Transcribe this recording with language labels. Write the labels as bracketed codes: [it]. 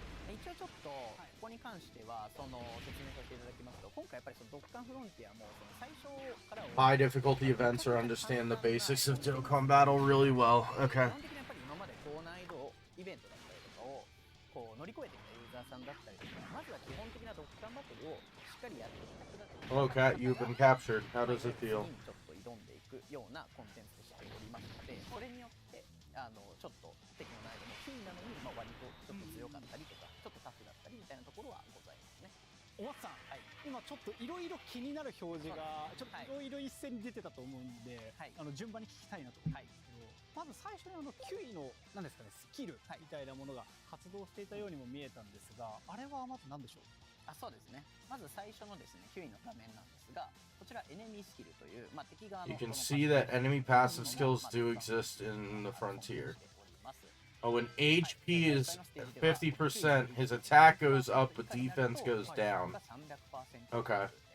[ja] 一応ちょっとここに関してはその説明させていただきますと、今回やっぱりそのドッカンフロンティアもその最初から [en] High difficulty events or understand the basics of Dokkan Battle really well. Okay. [ja] 基本的にやっぱり今まで高難易度イベントだったりとかをこう乗り越えてきたユーザーさんだったりとか、まずは基本的なドッカンバトルをしっかりやっていただくだけで [en] Hello, Cat. You've been captured. How does it feel? [ja] ちょっと挑んでいくようなコンテンツとしておりますので、それによってちょっと敵の難易度も9位なのに、割とちょっと強かったりとか、ちょっとタフだったりみたいなところはございますね。お松さん、はい、今ちょっといろいろ気になる表示がちょっといろいろ一斉に出てたと思うんで、はい、順番に聞きたいなと思うんですけど、まず最初に9位の何ですかね、スキルみたいなものが発動していたようにも見えたんですが、あれはまず何でしょう。そうですね。まず最初のですね9位の画面なんですが、こちらエネミースキルという、敵側の [en] You can see that enemy passive skills do exist in the frontier. Oh, when HP is 50%, his attack goes up, but defense goes down. Okay.